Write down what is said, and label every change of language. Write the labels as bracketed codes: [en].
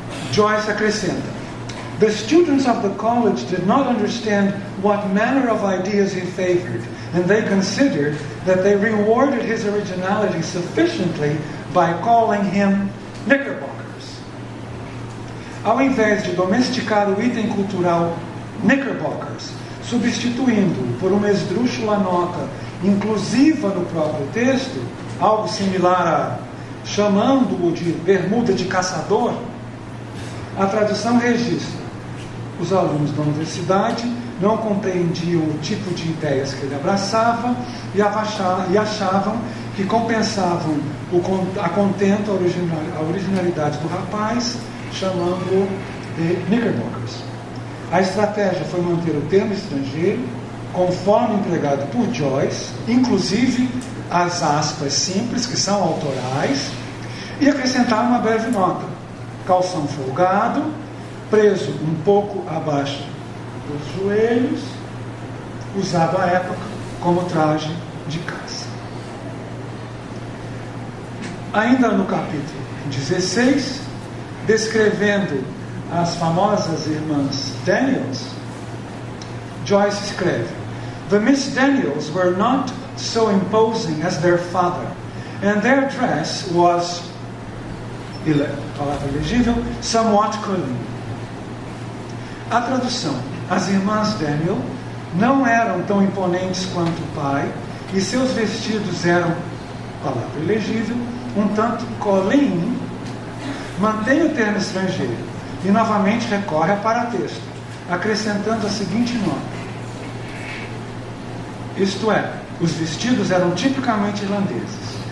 [pt] Joyce acrescenta: [en] the students of the college did not understand what manner of ideas he favored, and they considered that they rewarded his originality sufficiently by calling him Knickerbockers. [pt] Ao invés de domesticar o item cultural Knickerbockers, substituindo-o por uma esdrúxula nota inclusiva no próprio texto, algo similar a chamando-o de bermuda de caçador, a tradução registra: os alunos da universidade não compreendiam o tipo de ideias que ele abraçava e achavam que compensavam a contento, a originalidade do rapaz, chamando-o de Knickerbockers. A estratégia foi manter o termo estrangeiro, conforme empregado por Joyce, inclusive as aspas simples, que são autorais, e acrescentar uma breve nota: calção folgado, preso um pouco abaixo dos joelhos, usado à época como traje de caça. Ainda no capítulo 16, descrevendo as famosas irmãs Daniels, Joyce escreve: [en] the Miss Daniels were not so imposing as their father, and their dress was, [pt] palavra elegível, [en] somewhat cunning. [pt] A tradução: as irmãs Daniel não eram tão imponentes quanto o pai, e seus vestidos eram, palavra elegível, um tanto colin. Mantém o termo estrangeiro e novamente recorre a paratexto, acrescentando a seguinte nota: isto é, os vestidos eram tipicamente irlandeses.